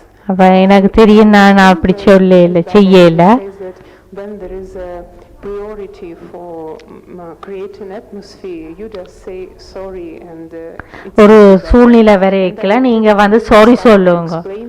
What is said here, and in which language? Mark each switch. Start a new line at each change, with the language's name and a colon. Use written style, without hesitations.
Tamil: அப்ப எனக்கு தெரியும் நான் அப்படி செய்யல.
English: When there is a priority for creating atmosphere, you just say sorry and
Tamil: ஒரு சூழ்நிலை வரைக்கல நீங்க சாரி சொல்லுங்க.